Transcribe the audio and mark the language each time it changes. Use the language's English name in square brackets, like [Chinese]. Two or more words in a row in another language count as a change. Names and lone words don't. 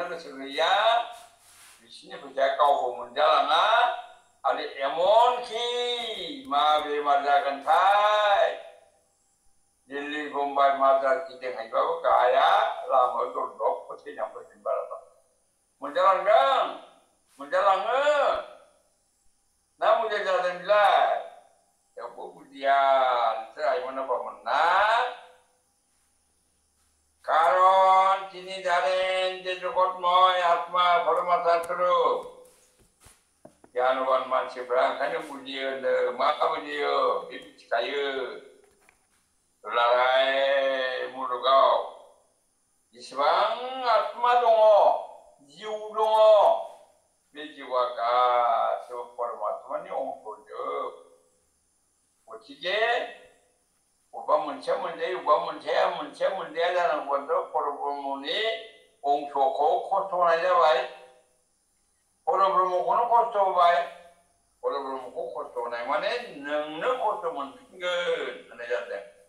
[Bodo] गोसो गैया बिसोरनि फैसाया गावबो मोनजालाङा आरो एमनखि मा बेमार जागोनथाय दिल्ली मुम्बाइ माद्रास गिदिंहैबाबो गाया लामायाव दलदब थैनानै फैफिन बाराबा मोनजालांदों मोनजालाङो ना मोजां जादों बिलाय थेवबो बुजिया नोंसोर आइमोना बामोनना कारण [Bangla] তিনি জানেন যে জগৎময় [Bodo] आत्मा परमात्मा स्वरूप गियानवान मानसिफ्रा ओंखायनो बुजियो होनदों मा बुजियो बे मिथिखायो दुलाराय मुलुगाव जेसेबां आत्मा दङ जिउ दङ बे जिउआ गासैबो परमात्मानि अंशजोब गतिके अबेबा मोनसेया मोनजायो अबेबा मोनसेया मोनजाया जानांगौआथ' परब्रह्मनि अंशखौ खस्थ' होनाय जाबाय परब्रह्मखौनो खस्थ' होबाय परब्रह्मखौ खस्थ' होनाय माने नोंनो खस्थ' मोनफिनगोन होननाय जादों